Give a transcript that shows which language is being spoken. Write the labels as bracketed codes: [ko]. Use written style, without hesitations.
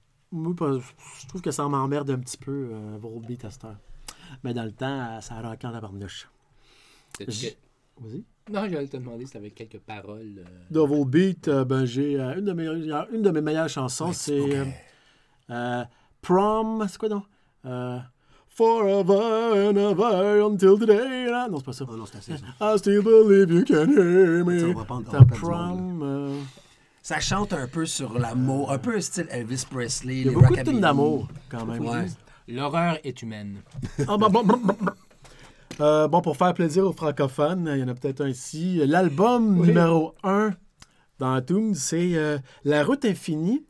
[fr] Moi, je trouve que ça m'emmerde un petit peu, Volbeat Tester. Mais dans le temps, ça a rocké en la barnouche. Vas-y. Non, j'allais te demander si t'avais quelques paroles. De Volbeat, j'ai une de mes meilleures chansons, c'est... Prom... C'est quoi, donc? [en] Forever and ever until today. [fr] Non, c'est pas ça. Oh non, c'est assez ça. [en] I still believe you can hear me. [fr] Ça, on va prendre ça chante un peu sur l'amour, un peu style Elvis Presley. Il y a beaucoup de thèmes d'amour, quand même. Ouais. L'horreur est humaine. Ah, bon, pour faire plaisir aux francophones, il y en a peut-être un ici. L'album numéro 1 dans Toom, c'est La Route Infinie.